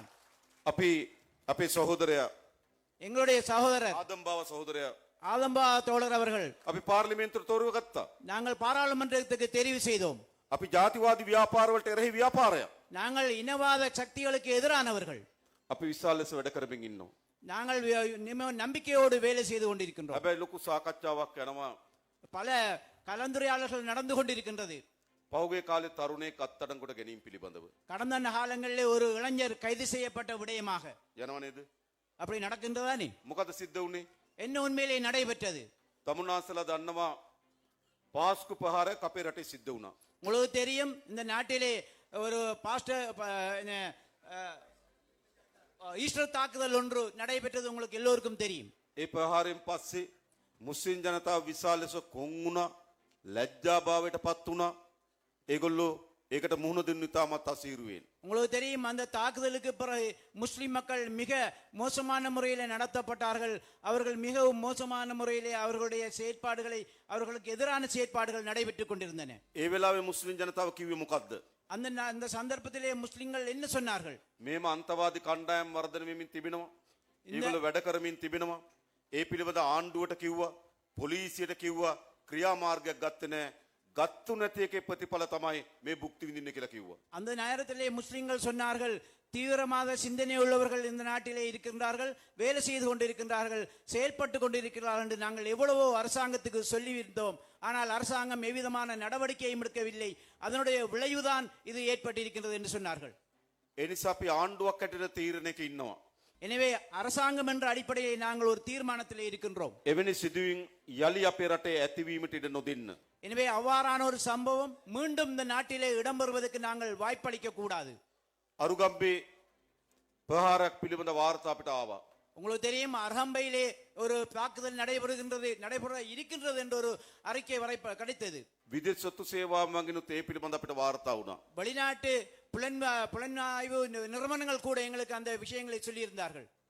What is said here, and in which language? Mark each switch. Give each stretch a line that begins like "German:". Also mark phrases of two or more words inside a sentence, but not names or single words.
Sinhala: අපි අපේ සහෝදරයා
Tamil: எங்களுடைய சகோதரர்
Sinhala: ආදම්බාව සහෝදරයා
Tamil: ஆதம்பா தோழர் அவர்கள்
Sinhala: අපි පාර්ලිමේන්තුවට තෝරව ගත්තා.
Tamil: நாங்கள் பாராளுமன்றத்துக்கு தெரிவு செய்தோம்.
Sinhala: අපි ජාතිවාදී ව්‍යාපාරවලට එරෙහි ව්‍යාපාරයක්.
Tamil: நாங்கள் இனவாத சக்திகளுக்கு எதிரானவர்கள்.
Sinhala: අපි විශාල ලෙස වැඩ කරමින් ඉන්නවා.
Tamil: நாங்கள் நம்பிக்கையோடு வேலை செய்து கொண்டிருக்கின்றோம்.
Sinhala: හැබැයි ලොකු සාකච්ඡාවක් යනවා.
Tamil: பல கலந்துரையாடல்கள் நடந்து கொண்டிருக்கின்றது.
Sinhala: පහුගිය කාලේ තරුණයෙක් අත්අඩංගුවට ගැනීම පිළිබඳව.
Tamil: கடந்த காலங்களிலே ஒரு இளைஞர் கைது செய்யப்பட்ட விடயமாக
Sinhala: යනව නේද?
Tamil: அப்படி நடக்கின்றதானே?
Sinhala: මොකද සිද්ධ වුනේ?
Tamil: என்ன உண்மையிலே நடைபெற்றது?
Sinhala: තමුන්නාසලා දන්නවා පාස්කු ප්‍රහාරයක් අපේ රටේ සිද්ධ වුණා.
Tamil: உங்களுக்கு தெரியும், இந்த நாட்டிலே ஒரு பாஸ்டர் ஈஸ்டர் தாக்குதல் ஒன்று நடைபெற்றது. உங்களுக்கு எல்லோருக்கும் தெரியும்.
Sinhala: ඒ ප්‍රහාරයෙන් පස්සේ මුස්ලිම් ජනතාව විශාල ලෙස කොන් වුණා, ලැජ්ජාභාවයට පත් වුණා. ඒගොල්ලෝ ඒකට මුහුණ දෙන්න ඉතාමත් අසීරුවෙන්.
Tamil: உங்களுக்கு தெரியும், அந்த தாக்குதலுக்கு பிறகு முஸ்லிம் மக்கள் மிக மோசமான முறையிலே நடத்தப்பட்டார்கள். அவர்கள் மிகவும் மோசமான முறையிலே அவர்களுடைய செயற்பாடுகளை, அவர்களுக்கு எதிரான செயற்பாடுகள் நடைபெற்றுக் கொண்டிருந்தன.
Sinhala: ඒ වෙලාවේ මුස්ලිම් ජනතාව කිව්වේ මොකද්ද?
Tamil: அந்த சந்தர்ப்பத்திலே முஸ்லிம்கள் என்ன சொன்னார்கள்?
Sinhala: මේම අන්තවාදී කණ්ඩායම් වර්ධනය වෙමින් තිබෙනවා. ඒගොල්ලෝ වැඩ කරමින් තිබෙනවා. ඒ පිළිබඳ ආණ්ඩුවට කිව්වා, පොලිසියට කිව්වා, ක්‍රියාමාර්ගයක් ගත්තේ නැහැ. ගත්තු නැති එකේ ප්‍රතිඵල තමයි මේ භුක්ති විඳින්න කියලා කිව්වා.
Tamil: அந்த நேரத்திலே முஸ்லிம்கள் சொன்னார்கள், தீவிரமாக சிந்தனை உள்ளவர்கள் இந்த நாட்டிலே இருக்கின்றார்கள், வேலை செய்து கொண்டிருக்கின்றார்கள், செயல்பட்டு கொண்டிருக்கிறார்கள் என்று நாங்கள் எவ்வளவோ அரசாங்கத்துக்கு சொல்லியிருந்தோம். ஆனால் அரசாங்கம் எவ்விதமான நடவடிக்கையும் எடுக்கவில்லை. அதனுடைய விளைவுதான் இது ஏற்பட்டிருக்கின்றது என்று சொன்னார்கள்.
Sinhala: ඒ නිසා අපි ආණ්ඩුවක් හැටියට තීරණයක ඉන්නවා.
Tamil: எனவே அரசாங்கம் என்ற அடிப்படையை நாங்கள் ஒரு தீர்மானத்திலே இருக்கின்றோம்.
Sinhala: එවැනි සිදුවීම් යලි අපේ රටේ ඇතිවීමට ඉඩ නොදෙන්න.
Tamil: எனவே அவ்வாறான ஒரு சம்பவம் மீண்டும் இந்த நாட்டிலே இடம்பெறுவதற்கு நாங்கள் வாய்ப்பளிக்க கூடாது.
Sinhala: අරුගම්බේ ප්‍රහාරයක් පිළිබඳ වාර්තා අපිට ආවා.
Tamil: உங்களுக்கு தெரியும், அர்ஹம்பையிலே ஒரு தாக்குதல் நடைபெற இருக்கின்றது என்ற ஒரு அறிக்கை வரை கிடைத்தது.
Sinhala: විදේශ සොත්තු සේවා මගිනුත් ඒ පිළිබඳ අපිට වාර්තා වුණා.
Tamil: வெளிநாட்டு புலனாய்வு நிறுவனங்கள் கூட எங்களுக்கு அந்த விஷயங்களை சொல்லியிருந்தார்கள்.